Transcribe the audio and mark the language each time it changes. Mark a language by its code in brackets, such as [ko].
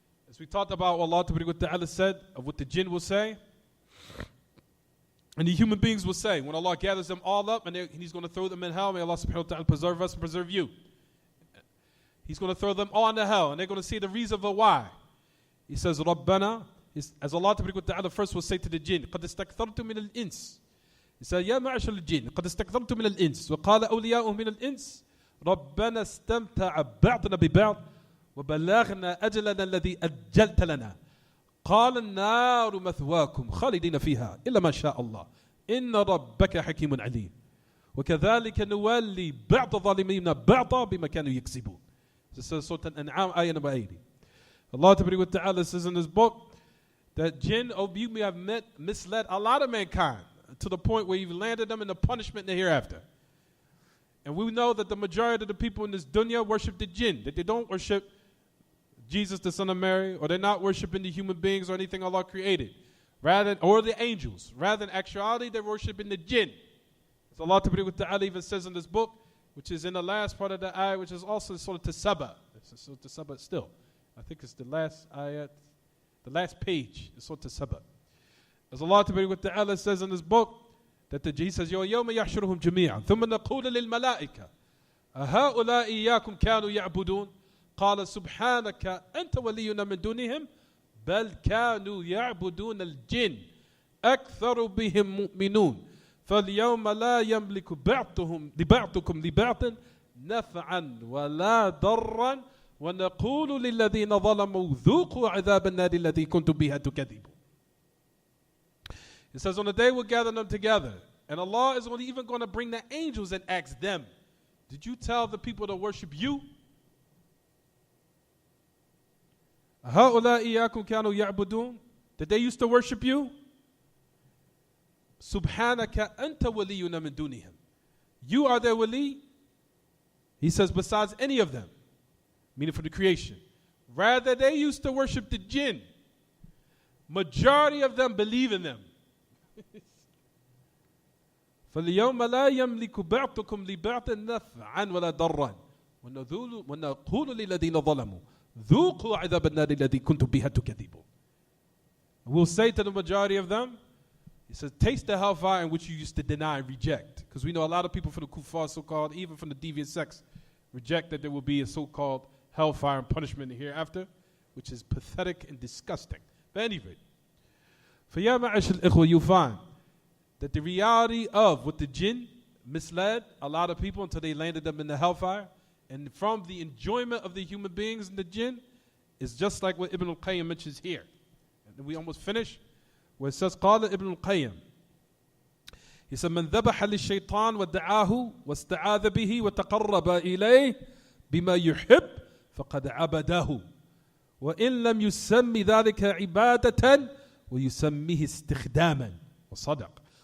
[en] As we talked about what Allah Ta'ala said of what the jinn will say, and the human beings will say, when Allah gathers them all up and He's going to throw them in hell, may Allah subhanahu wa ta'ala preserve us and preserve you. He's going to throw them all into hell, and they're going to see the reason for why. He says, Rabbana, as Allah Ta'ala first will say to the jinn, [ar] قَدْ اسْتَكْثَرْتُ مِنَ الْإِنسِ. [en] He said, [ar] يَا مَعْشَرَ الْجِنِّ قَدْ اسْتَكْثَرْتُ مِنَ الْإِنسِ وَقَالَ أَوْلِيَاؤُهُ مِنَ الْإِنسِ رَبَّنَا اسْتَمْتَعَ بَعْضُنَا بِبَعْضٍ وَبَلَغْنَا أَجَلَنَا الَّذِي أَجَّلْتَ لَنَا قال النار مثواكم خالدين فيها إلا ما شاء الله إن ربك حكيم عليم وكذلك نولي بعض الظالمين بعضا بما كانوا يكسبون. [en] This is Surah Al-An'am, ayah number 80. Allah Ta'ala says in this book that jinn, you may have misled a lot of mankind to the point where you've landed them in the punishment in the hereafter. And we know that the majority of the people in this dunya worship the jinn, that they don't worship Jesus, the son of Mary, or they're not worshiping the human beings or anything Allah created, or the angels. Rather than actuality, they're worshiping the jinn. As Allah Ta'ala even says in this book, which is in the last part of the ayah, which is also Surah Saba. It's Surah Saba still. I think it's the last ayat, the last page is Surah Saba. As Allah Ta'ala says in this book, that He says, [ar] يَوْمَ يَحْشُرُهُمْ جَمِيعًا ثُمَّ نَقُولُ لِلْمَلَائِكَةِ أَهَؤُلَاءِ إِيَّاكُمْ كَانُوا يَعْبُدُونَ قال سبحانك أنت ولينا من دونهم بل كانوا يعبدون الجن أكثر بهم مؤمنون فاليوم لا يملك بعضكم لبعض نفعا ولا ضرا ونقول للذين ظلموا ذوقوا عذاب النار الذي كنتم بها تكذبون. [en] It says on the day we'll gather them together, and Allah is even going to bring the angels and ask them, did you tell the people to worship you? [ar] هؤلاء إياكم كانوا يعبدون. [en] Did they used to worship you? [ar] سبحانك أنت ولينا من دونهم. [en] You are their wali. He says besides any of them, meaning for the creation. Rather they used to worship the jinn. Majority of them believe in them. [ar] فاليوم لا يملك بعضكم لبعض نفعا ولا ضرا ونقول للذين ظلموا ذوقوا عذاب النار الذي كنتم بها تكذبون. [en] We'll say to the majority of them, he says, taste the hellfire in which you used to deny and reject. Because we know a lot of people from the kuffar, so-called, even from the deviant sects, reject that there will be a so-called hellfire and punishment in the hereafter, which is pathetic and disgusting. But anyway, [ar] فَيَا مَعَشَ الْإِخْوَةِ, [en] you find that the reality of what the jinn misled a lot of people until they landed them in the hellfire, and from the enjoyment of the human beings and the jinn, is just like what Ibn al-Qayyim mentions here. And we almost finished, where it says, [ar] قال Ibn al-Qayyim, [en] he said, [ar] من ذبح للشيطان ودعاه واستعاذ به وتقرب إليه بما يحب فقد عبده وإن لم يسمي ذلك عبادة ويسميه استخداما. وصدق.